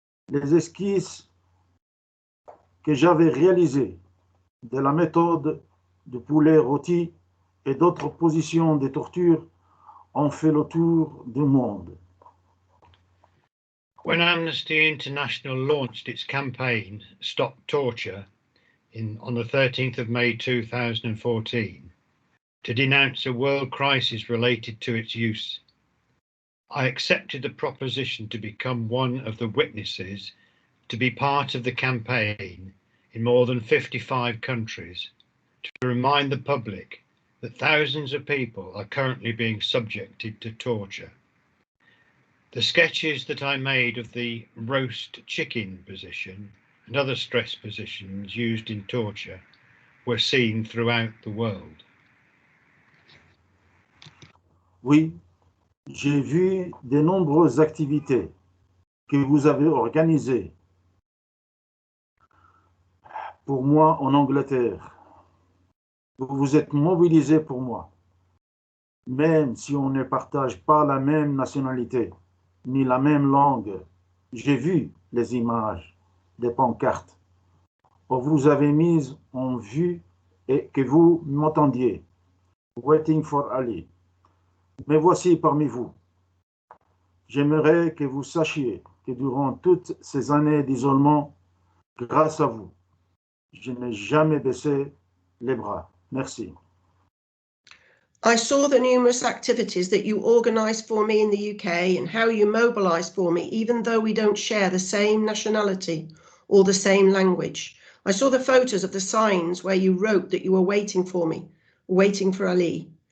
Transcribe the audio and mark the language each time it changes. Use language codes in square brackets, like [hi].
[fr] Les esquisses que j'avais réalisées de la méthode de poulet rôti et d'autres positions de torture ont fait le tour du monde. [en] When Amnesty International launched its campaign, Stop Torture, on the 13th of May 2014, to denounce a world crisis related to its use, I accepted the proposition to become one of the witnesses to be part of the campaign in more than 55 countries, to remind the public that thousands of people are currently being subjected to torture. The sketches that I made of the roast chicken position and other stress positions used in torture were seen throughout the world. [fr] Oui, j'ai vu de nombreuses activités que vous avez organisées pour moi en Angleterre. Vous vous êtes mobilisés pour moi, même si on ne partage pas la même nationalité ni la même langue. J'ai vu les images des pancartes où vous avez mis en vue et que vous m'entendiez. [en] Waiting for Ali. [fr] Mais voici parmi vous. J'aimerais que vous sachiez que durant toutes ces années d'isolement, grâce à vous, je n'ai jamais baissé les bras. Merci. [en] I saw the numerous activities that you organised for me in the UK and how you mobilised for me, even though we don't share the same nationality or the same language. I saw the photos of the signs where you wrote that you were waiting for me, waiting for Ali.